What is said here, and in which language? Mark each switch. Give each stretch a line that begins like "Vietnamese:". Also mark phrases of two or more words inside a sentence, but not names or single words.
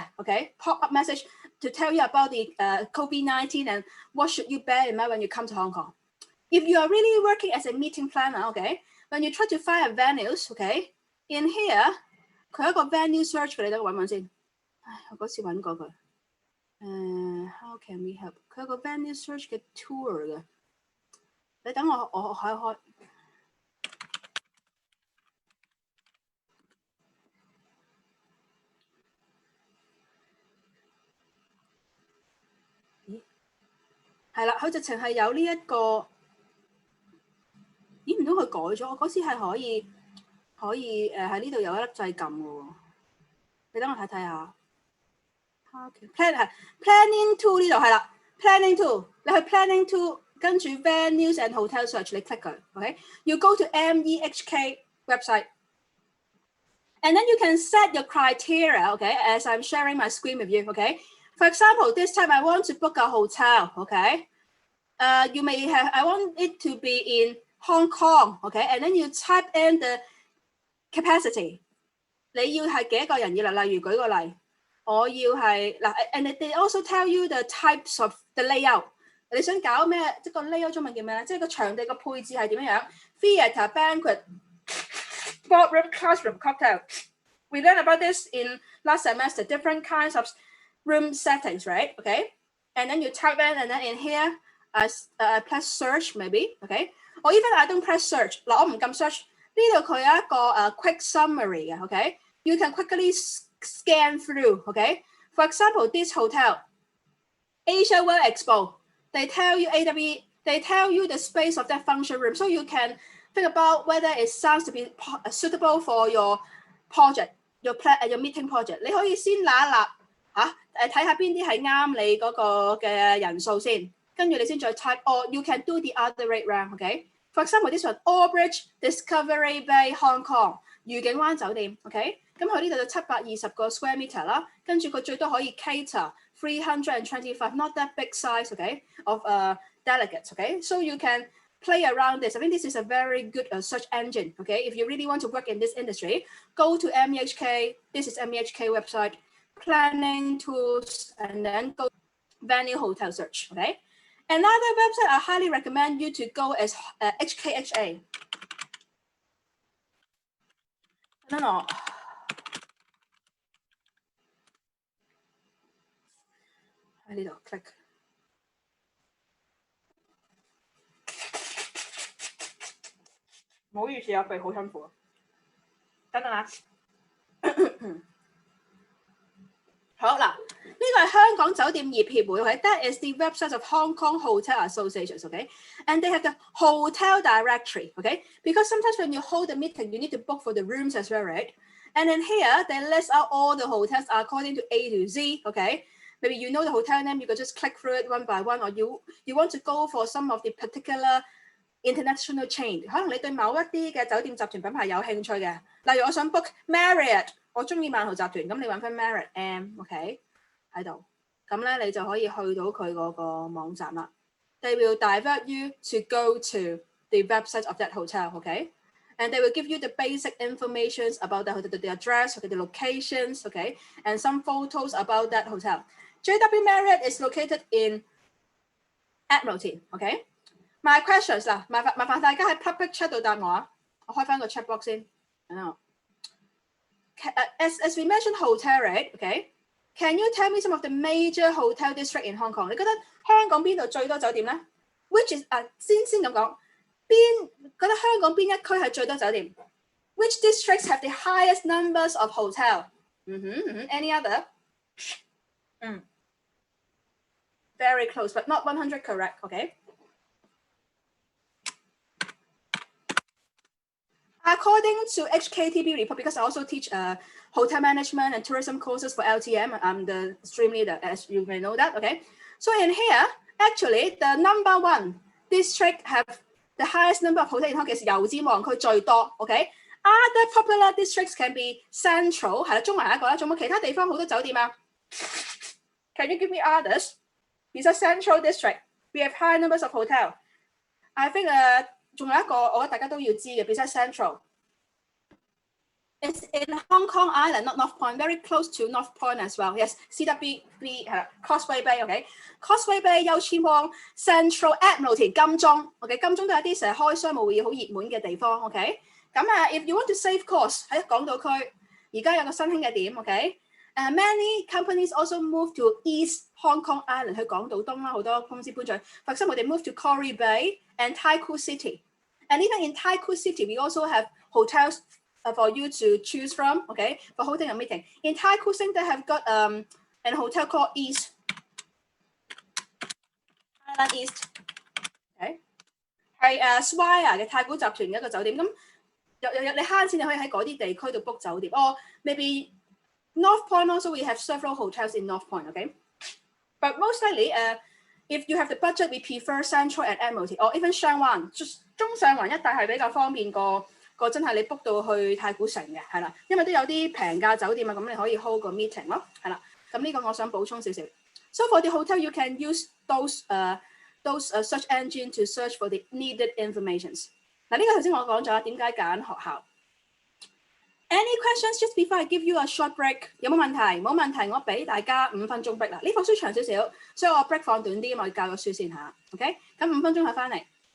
English: Okay, pop-up message to tell you about the COVID-19 and what should you bear in mind when you come to Hong Kong. If you are really working as a meeting planner, okay, when you try to find a venues, okay, in here,
Cantonese: 佢有一個
English: venue search
Cantonese: 嘅，你等我揾先。我嗰次揾過佢。
English: How can we help？
Cantonese: 佢有個
English: venue search
Cantonese: 嘅 tour 嘅。你等我開。咦？係啦，佢直情係有呢一個。咦？唔通佢改咗？我嗰次係可以喺呢度有一粒掣撳嘅喎。你等我睇睇下。
English: Planning tool
Cantonese: 呢度係啦 ，
English: Planning tool
Cantonese: 你去
English: Planning tool
Cantonese: 跟住
English: Venues and Hotel Search
Cantonese: 你 click 佢 ，OK？
English: You go to MEHK website and then you can set your criteria, okay? As I'm sharing my screen with you, okay? For example, this time I want to book a hotel, okay? You may have I want it to be in Hong Kong, okay? And then you type in the capacity.
Cantonese: 你要係幾多個人要啦？例如舉個例。我要係嗱
English: ，and they also tell you the types of the layout。
Cantonese: 你想搞咩？即個 layout 中文叫咩咧？即係個場地個配置係點樣 ？
English: Theatre, banquet, boardroom, classroom, cocktail. We learned about this in last semester. Different kinds of room settings, right? Okay. And then you type in, and then in here, press search maybe. Okay. Or even I don't press search。
Cantonese: 嗱，我唔撳 search。呢度佢有一個
English: quick summary
Cantonese: 嘅。Okay.
English: You can quickly scan through, okay? For example, this hotel, Asia World Expo, they tell you the space of that function room, so you can think about whether it sounds to be suitable for your project, your meeting project.
Cantonese: 你可以先揦一揦嚇，睇下邊啲係啱你嗰個嘅人數先，跟住你先再 type.
English: Or you can do the other way round, okay? For example, this one, Albridge Discovery Bay Hong Kong,
Cantonese: 愉景灣酒店 ，OK？咁佢呢度就720個
English: square meter
Cantonese: 啦，跟住佢最多可以
English: cater 325 not that big size, okay, of delegates, okay? So you can play around this. I think this is a very good search engine, okay? If you really want to work in this industry, go to MEHK. This is MEHK website, planning tools, and then go venue hotel search, okay? Another website I highly recommend you to go is HKHA. No.
Cantonese: 喺呢度 click。唔好意思啊，鼻好辛苦啊。等等啊。好嗱，呢個係香港酒店業協會 ，okay?
English: That is the website of Hong Kong Hotel Associations, okay? And they have the hotel directory, okay? Because sometimes when you hold a meeting, you need to book for the rooms as well, right? And then here, they list out all the hotels according to A to Z, okay? Maybe you know the hotel name, you can just click through it one by one, or you want to go for some of the particular international chain.
Cantonese: 可能你對某一啲嘅酒店集團品牌有興趣嘅，例如我想 book Marriott， 我中意萬豪集團，咁你揾翻 Marriott M，OK 喺度，咁咧你就可以去到佢嗰個網站啦。
English: They will divert you to go to the website of that hotel, okay? And they will give you the basic information about the address, okay, the locations, okay, and some photos about that hotel. JW Marriott is located in Admiralty, okay? My questions
Cantonese: 啦，麻煩大家喺
English: public chat
Cantonese: 度答我啊！我開翻個
English: chat box
Cantonese: 先。
English: As we mentioned hotel, right? Okay. Can you tell me some of the major hotel district in Hong Kong?
Cantonese: 你覺得香港邊度最多酒店咧 ？
English: Which is
Cantonese: 先咁講，覺得香港邊一區係最多酒店 ？
English: Which districts have the highest numbers of hotel? Any other? Very close, but not 100 correct, okay? According to HKTB report, because I also teach hotel management and tourism courses for LTM, I'm the stream leader, as you may know that, okay? So in here, actually, the number one district have the highest number of hotel in Hong Kong is
Cantonese: 油尖旺區最多
English: ，OK？ Other popular districts can be central，
Cantonese: 係啦，中環一個啦，仲有冇其他地方好多酒店啊 ？
English: Can you give me others? Besides central district, we have high numbers of hotel. I think
Cantonese: 仲有一個我覺得大家都要知嘅
English: ，besides central. It's in Hong Kong Island, not North Point, very close to North Point as well. Yes,
Cantonese: CWB Causeway Bay, OK. Causeway Bay 優千旺 Central Admiralty 金鐘 ，OK， 金鐘都係一啲成日開商務會議好熱門嘅地方 ，OK。
English: 咁 if you want to save cost
Cantonese: 喺港島區，而家有個新興嘅點
English: ，OK。many companies also move to East Hong Kong Island
Cantonese: 去港島東啦，好多公司搬咗去。
English: For example, they move to Quarry Bay and Taikoo City. And even in Taikoo City, we also have hotels for you to choose from, okay, for holding a meeting. In Taikoo City, they have got an hotel called East Island East,
Cantonese: okay， 係Swire 嘅太古集團嘅一個酒店。咁你慳錢，你可以喺嗰啲地區度 book 酒店。
English: Or maybe North Point also we have several hotels in North Point, okay.
Cantonese: But most likely, if you have the budget, we prefer Central and Admiralty, or even 上環，中上環一帶係比較方便過真係你 book 到去太古城嘅，係啦，因為都有啲平價酒店啊，咁你可以 hold 個 meeting 咯，係啦。咁呢個我想補充少少。
English: So for the hotel, you can use those search engine to search for the needed informations。
Cantonese: 嗱，呢個頭先我講咗點解揀學校。
English: Any questions just before I give you a short break？
Cantonese: 有冇問題？冇問題，我俾大家5分鐘 break 啦。呢課書長少少，所以我 break 放短啲，我教個書先嚇。OK， 咁5分鐘後翻嚟。